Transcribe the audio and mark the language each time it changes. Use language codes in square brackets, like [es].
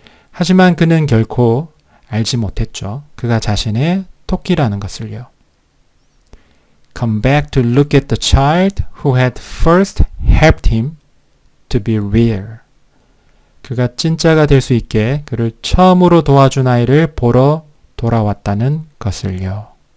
[ko] 하지만 그는 결코 알지 못했죠. 그가 자신의 토끼라는 것을요. [en] Come back to look at the child who had first helped him to be real. [ko] 그가 진짜가 될 수 있게 그를 처음으로 도와준 아이를 보러 돌아왔다는 것을요.